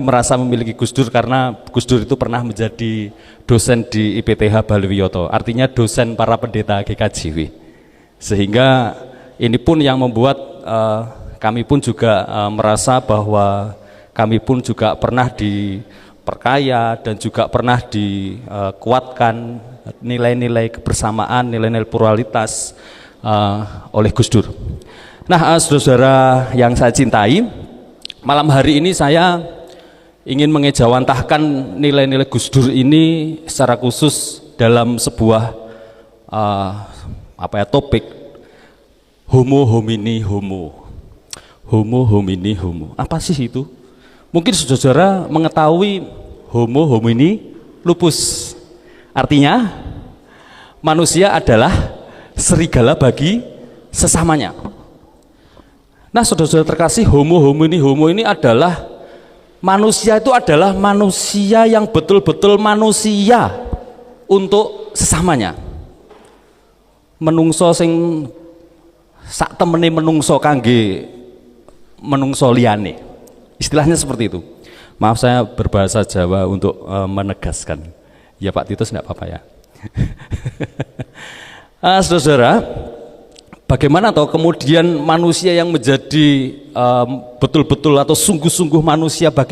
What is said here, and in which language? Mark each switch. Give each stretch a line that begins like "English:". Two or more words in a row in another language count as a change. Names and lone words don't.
Indonesian: merasa memiliki Gus Dur, karena Gus Dur itu pernah menjadi dosen di IPTH Balwiyoto, artinya dosen para pendeta GKJW, sehingga ini pun yang membuat kami pun juga merasa bahwa kami pun juga pernah diperkaya dan juga pernah dikuatkan nilai-nilai kebersamaan, nilai-nilai pluralitas oleh Gus Dur. Nah, saudara-saudara yang saya cintai, malam hari ini saya ingin mengejawantahkan nilai-nilai Gus Dur ini secara khusus dalam sebuah topik
Latin: homo homini homo. Homo homini homo.
Indonesian: Apa sih itu? Mungkin saudara-saudara mengetahui
Latin: homo homini lupus.
Indonesian: Artinya manusia adalah serigala bagi sesamanya. Nah, saudara-saudara terkasih,
Latin: homo homini homo
Indonesian: ini adalah manusia, itu adalah manusia yang betul-betul manusia untuk sesamanya.
Javanese: Menungso sing sak temene menungso kangge menungso liyane.
Indonesian: Istilahnya seperti itu. Maaf saya berbahasa Jawa untuk menegaskan. Ya Pak Titus enggak apa-apa ya. Saudara, bagaimana toh kemudian manusia yang menjadi betul-betul atau sungguh-sungguh manusia bagi